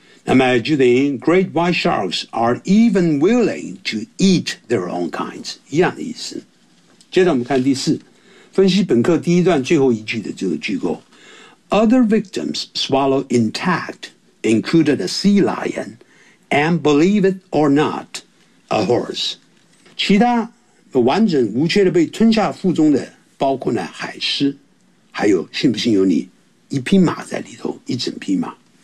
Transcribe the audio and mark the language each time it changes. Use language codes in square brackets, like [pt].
[en] Imagine the great white sharks are even willing to eat their own kinds. [zh] 一样的意思。接着我们看第四，分析本课第一段最后一句的这个句构。 [en] Other victims swallow intact, included a sea lion, and believe it or not, a horse. [zh] 其他完整无缺的被吞下腹中的包括了海狮，还有信不信由你，一匹马在里头，一整匹马。